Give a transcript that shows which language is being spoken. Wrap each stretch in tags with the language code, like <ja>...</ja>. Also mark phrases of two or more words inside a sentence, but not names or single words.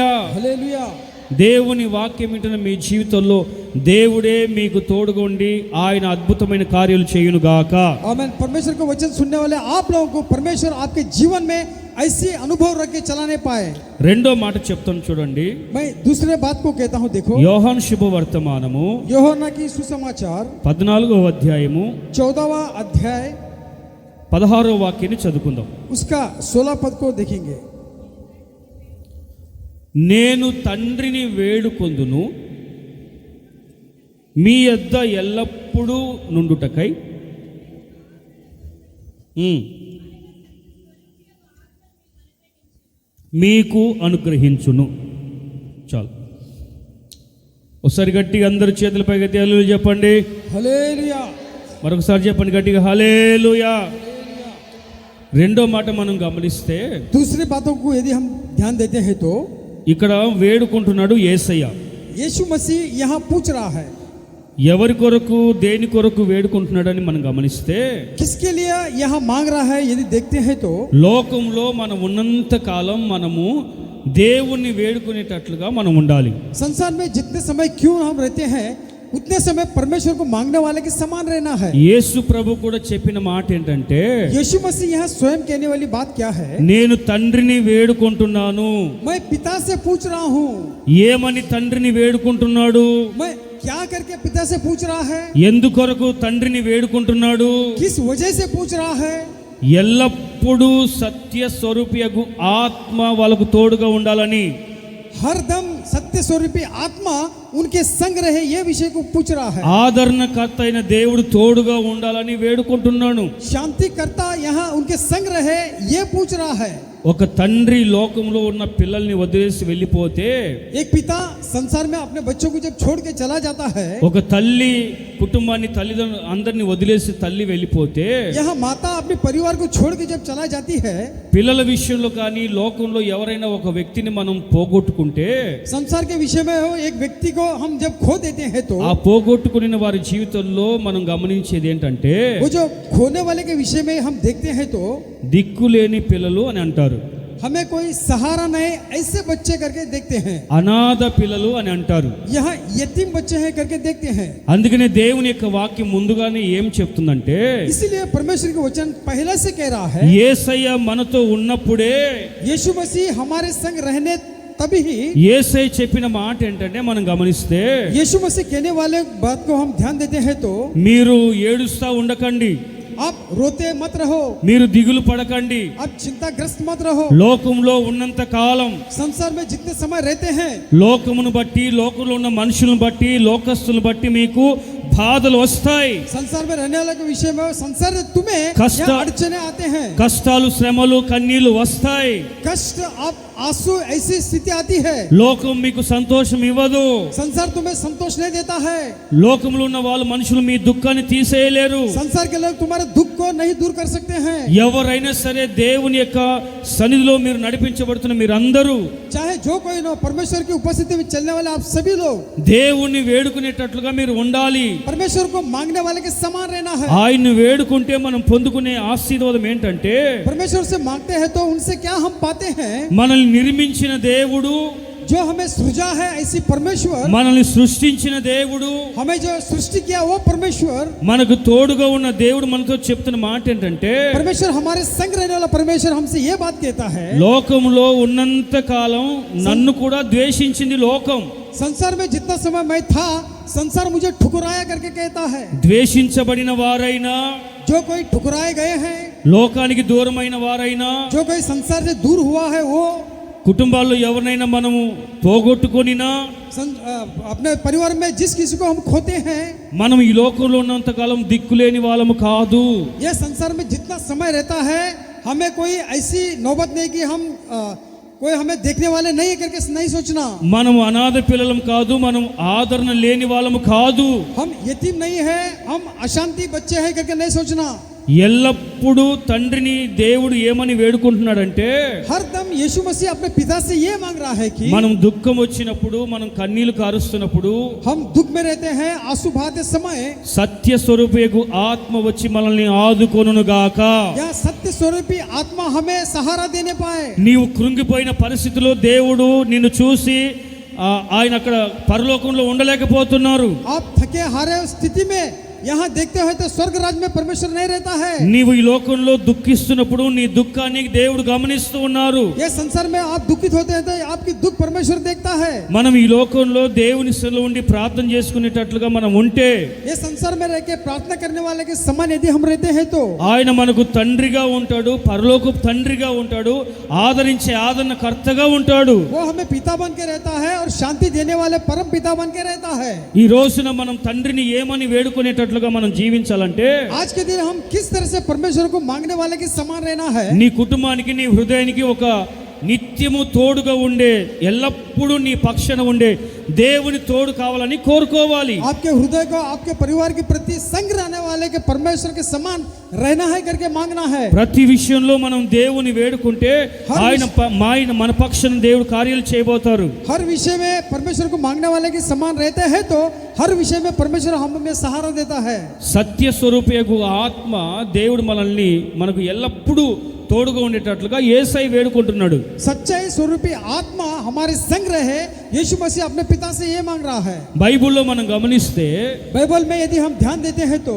<hi>हालेलुया।</hi> <te>దేవుని వాక్యం వింటున్న మీ జీవితంలో దేవుడే మీకు తోడుగా ఉండి ఆయన అద్భుతమైన కార్యాలు చేయునుగాక.</te> <hi>आमीन। परमेश्वर का वचन सुनने वाले आप लोगों को परमेश्वर आपके जीवन में ऐसी अनुभव रख के चलाने पाए।</hi> <te>రెండో మాట చెప్తాను చూడండి.</te> <hi>मैं दूसरे बात को कहता हूँ, देखो</hi> <te>యోహాను శుభవర్తమానము</te> <hi>यूहन्ना की सुसमाचार</hi> <te>14వ అధ్యాయము</te> <hi>14वां अध्याय</hi> <te>16వ వాక్యాన్ని చదువుకుందాం.</te> <hi>उसका 16 पद को देखेंगे।</hi> <te>నేను తండ్రిని వేడుకొందును, మీ యొద్ద ఎల్లప్పుడూ నుండుటకై మీకు అనుగ్రహించును. చాలు. ఒకసారి గట్టిగా అందరు చేతుల పైకి హల్లెలూయా చెప్పండి.</te> <hi>हालेलुया।</hi> <te>మరొకసారి చెప్పండి గట్టిగా హల్లెలూయా. రెండో మాట మనం గమనిస్తే,</te> <hi>दूसरी बातों को यदि हम ध्यान देते हैं तो</hi> <te>ఇక్కడ వేడుకుంటున్నాడు యేసయ్య.</te> <hi>यीशु मसीह यहाँ पूछ रहा है,</hi> <te>ఎవరి కొరకు, దేని కొరకు వేడుకుంటున్నాడని మనం గమనిస్తే,</te> <hi>किसके लिए यहाँ मांग रहा है यदि देखते हैं तो</hi> <te>లోకంలో మనం ఉన్నంత కాలం మనము దేవుణ్ణి వేడుకునేటట్లుగా మనం ఉండాలి.</te> <hi>संसार में जितने समय क्यों हम रहते हैं उतने समय परमेश्वर को मांगने वाले के समान रहना है।</hi> <te>యేసు ప్రభు కూడా చెప్పిన మాట ఏంటంటే,</te> <hi>यीशु मसीह यहाँ स्वयं कहने वाली बात क्या है,</hi> <te>నేను తండ్రిని వేడుకుంటున్నాను.</te> <hi>मैं पिता से पूछ रहा हूँ।</hi> <te>ఏమని తండ్రిని వేడుకుంటున్నాడు?</te> <hi>मैं क्या करके पिता से पूछ रहा है,</hi> <te>ఎందుకొరకు తండ్రిని వేడుకుంటున్నాడు?</te> <hi>किस वजह से पूछ रहा है?</hi> <te>ఎల్లప్పుడూ సత్య స్వరూపియగు ఆత్మ వాళ్ళకు తోడుగా ఉండాలని.</te> <hi>हरदम सत्य स्वरूपी आत्मा उनके संग रहे ये विषय को पूछ रहा है।</hi> <te>ఆదరణకర్త అయిన దేవుడు తోడుగా ఉండాలని వేడుకుంటున్నాను.</te> <hi>शांतिकर्ता यहाँ उनके संग रहे ये पूछ रहा है।</hi> <te>ఒక తండ్రి లోకంలో ఉన్న పిల్లల్ని వదిలేసి వెళ్ళిపోతే,</te> <hi>एक पिता संसार में अपने बच्चों को जब छोड़ के चला जाता है,</hi> <te>ఒక తల్లి కుటుంబాన్ని తల్లిదండ్రులు అందరిని వదిలేసి తల్లి వెళ్ళిపోతే,</te> <hi>यहाँ माता अपने परिवार को छोड़ के जब चला जाती है,</hi> <te>పిల్లల విషయంలో కానీ లోకంలో ఎవరైనా ఒక వ్యక్తిని మనం పోగొట్టుకుంటే,</te> <hi>संसार के विषय में हो एक व्यक्ति को हम जब खो देते हैं तो</hi> <te>ఆ పోగొట్టుకున్న వారి జీవితంలో మనం గమనించేది ఏంటంటే,</te> <hi>वो जो खोने वाले के विषय में हम देखते हैं तो</hi> <te>దిక్కులేని పిల్లలు అని అంటారు,</te> <hi>हमें कोई सहारा नहीं ऐसे बच्चे करके देखते हैं,</hi> <te>అనాథ పిల్లలు అని అంటారు.</te> <hi>यहाँ यतीम बच्चे हैं करके देखते हैं।</hi> <te>అందుకనే దేవుని యొక్క వాక్యం ముందుగానే ఏం చెప్తుందంటే,</te> <hi>इसीलिए परमेश्वर का वचन पहले से कह रहा है,</hi> <te>యేసయ్య మనతో ఉన్నప్పుడే,</te> <hi>यीशु मसीह हमारे संग रहने तभी ही,</hi> <te>యేసయ్య చెప్పిన మాట ఏంటంటే మనం గమనిస్తే,</te> <hi>यीशु मसीह कहने वाले बात को हम ध्यान देते हैं तो</hi> <te>మీరు ఏడుస్తా ఉండకండి,</te> <hi>आप रोते मत रहो,</hi> <te>మీరు దిగులు పడకండి,</te> <hi>आप चिंताग्रस्त मत रहो।</hi> <te>లోకంలో ఉన్నంత కాలం,</te> <hi>संसार में जितने समय रहते हैं,</hi> <te>లోకమును బట్టి లోకంలో ఉన్న మనుషులను బట్టి లోకస్తులను బట్టి మీకు బాధలు వస్తాయి,</te> <hi>संसार में रहने वाले के विषय में संसार में तुम्हें कष्ट- यहाँ अड़चने आते हैं,</hi> <te>కష్టాలు శ్రమలు కన్నీళ్లు వస్తాయి.</te> <hi>कष्ट आप आंसू ऐसी स्थिति आती है,</hi> <te>లోకం మీకు సంతోషం ఇవ్వదు,</te> <hi>संसार तुम्हें संतोष नहीं देता है,</hi> <te>లోకంలో ఉన్న వాళ్ళు మనుషులు మీ దుఃఖాన్ని తీసేయలేరు.</te> <hi>संसार के लोग तुम्हारे दुख को नहीं दूर कर सकते हैं।</hi> <te>ఎవరైనా సరే దేవుని యొక్క సన్నిధిలో మీరు నడిపించబడుతున్న మీరందరూ</te> <hi>चाहे जो कोई ना, परमेश्वर की उपस्थिति में चलने वाले आप सभी लोग</hi> <te>దేవుణ్ణి వేడుకునేటట్లుగా మీరు ఉండాలి.</te> <hi>परमेश्वर को मांगने वाले के समान रहना है।</hi> <te>ఆయన్ని వేడుకుంటే మనం పొందుకునే ఆశీర్వాదం ఏంటంటే,</te> <hi>परमेश्वर से मांगते हैं तो उनसे क्या हम पाते हैं?</hi> <te>మనల్ని నిర్మించిన దేవుడు,</te> <hi>जो हमें सृजा है ऐसी परमेश्वर,</hi> <te>మనల్ని సృష్టించిన దేవుడు,</te> <hi>हमें जो सृष्टि किया वो परमेश्वर,</hi> <te>మనకు తోడుగా ఉన్న దేవుడు మనతో చెప్తున్న మాట ఏంటంటే,</te> <hi>परमेश्वर हमारे संग रहने वाला परमेश्वर हमसे ये बात कहता है,</hi> <te>లోకంలో ఉన్నంత కాలం నన్ను కూడా ద్వేషించింది లోకం,</te> <hi>संसार में जितना समय मैं था संसार मुझे ठुकराया करके कहता है।</hi> <te>ద్వేషించబడిన వారైనా,</te> <hi>जो कोई ठुकराए गए हैं,</hi> <te>లోకానికి దూరమైన వారైనా,</te> <hi>जो कोई संसार से दूर हुआ है वो,</hi> <te>కుటుంబాల్లో ఎవరినైనా మనము పోగొట్టుకొనినా,</te> <hi>अपने परिवार में जिस किसी को हम खोते हैं,</hi> <te>మనం ఈ లోకంలో ఉన్నంత కాలం దిక్కులేని వాళ్ళము కాదు.</te> <hi>यह संसार में जितना समय रहता है हमें कोई ऐसी नौबत नहीं कि हम कोई हमें देखने वाले नहीं है करके नहीं सोचना,</hi> <te>మనము అనాథ పిల్లలం కాదు, మనం ఆదరణ లేని వాళ్ళము కాదు.</te> <hi>हम यतीम नहीं है, हम अशांति बच्चे हैं करके नहीं सोचना।</hi> <te>ఎల్లప్పుడూ తండ్రిని దేవుడు ఏమని వేడుకుంటున్నాడంటే,</te> <hi>हर दम यीशु मसीह अपने पिता से ये मांग रहा है कि</hi> <te>మనం దుఃఖం వచ్చినప్పుడు, మనం కన్నీళ్లు కారుస్తున్నప్పుడు,</te> <hi>हम दुख में रहते हैं आंसू बहाते समय,</hi> <te>సత్య స్వరూపేగు ఆత్మ వచ్చి మనల్ని ఆదుకొనును గాక.</te> <hi>यह सत्य स्वरूपी आत्मा हमें सहारा देने पाए।</hi> <te>నీవు కృంగిపోయిన పరిస్థితిలో దేవుడు నిన్ను చూసి ఆయన అక్కడ పరలోకంలో ఉండలేకపోతున్నారు.</te> <hi>आप थके हारे स्थिति में यहाँ देखते हो तो स्वर्ग राज में परमेश्वर नहीं रहता है।</hi> <te>నీవు ఈ లోకంలో దుఃఖిస్తున్నప్పుడు నీ దుఃఖాన్ని దేవుడు గమనిస్తూ ఉన్నారు.</te> <hi>ये संसार में आप दुखित होते हैं तो आपकी दुख परमेश्वर देखता है।</hi> <te>మనం ఈ లోకంలో దేవుని సన్నిధిలో ఉండి ప్రార్థన చేసుకునేటట్లుగా మనం ఉంటే,</te> <hi>ये संसार में रह के प्रार्थना करने वाले के समान यदि हम रहते हैं तो</hi> <te>ఆయన మనకు తండ్రిగా ఉంటాడు, పరలోకపు తండ్రిగా ఉంటాడు, ఆదరించే ఆదరణకర్తగా ఉంటాడు.</te> <hi>वो हमें पिता बन के रहता है और शांति देने वाले परम पिता बन के रहता है।</hi> <te>ఈ రోజున మనం తండ్రిని ఏమని వేడుకునేటట్లుగా మనం జీవించాలంటే,</te> <hi>आज के दिन हम किस तरह से परमेश्वर को मांगने वाले के समान रहना है।</hi> <te>నీ కుటుంబానికి, నీ హృదయానికి ఒక నిత్యము తోడుగా ఉండే, ఎల్లప్పుడూ నీ పక్షాన ఉండే దేవుని తోడు కావాలని కోరుకోవాలి.</te> <hi>आपके हृदय को आपके परिवार के प्रति संग रहने वाले के परमेश्वर के समान रहना है करके मांगना है।</hi> <te>ప్రతి విషయంలో మనం దేవుని వేడుకుంటే ఆయన మన పక్షాన దేవుడు కార్యాలు చేయబోతారు.</te> <hi>हर विषय में परमेश्वर को मांगने वाले के समान रहते हैं तो हर विषय में परमेश्वर हमें सहारा देता है।</hi> <te>సత్య స్వరూపేగు ఆత్మ దేవుడు మనల్ని మనకు ఎల్లప్పుడూ తోడుగా ఉండేటట్లుగా యేసయ్య వేడుకుంటున్నాడు.</te> <hi>सच्चाई स्वरूपी आत्मा हमारे संग रहे, यीशु मसीह अपने पिता से ये मांग रहा है।</hi> <te>బైబిల్లో మనం గమనిస్తే,</te> <hi>बाइबल में यदि हम ध्यान देते हैं तो</hi>